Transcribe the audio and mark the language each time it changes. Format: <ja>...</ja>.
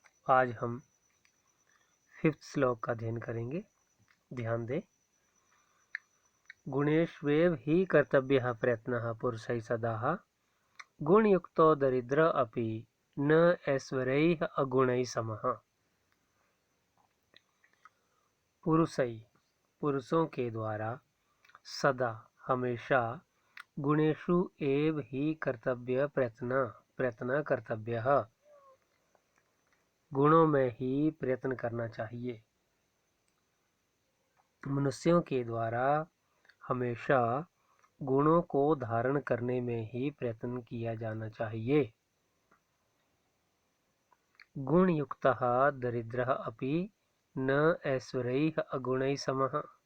<hi>आज हम 5th श्लोक का अध्ययन करेंगे। ध्यान दें।</hi> <sa>गुणेष्वेव हि कर्तव्यः प्रयत्नः पुरुषैः सदा गुणयुक्तो दरिद्र अपि न ऐश्वर्यैः अगुणैः समः।</sa> <hi>पुरुषों के द्वारा सदा हमेशा</hi> <sa>गुणेषु एव हि कर्तव्य प्रयत्न कर्तव्यः,</sa> <hi>गुणों में ही प्रयत्न करना चाहिए। मनुष्यों के द्वारा हमेशा गुणों को धारण करने में ही प्रयत्न किया जाना चाहिए।</hi> <sa>गुणयुक्तः दरिद्रः अपि न ऐश्वर्यैः अगुणैः समः।</sa>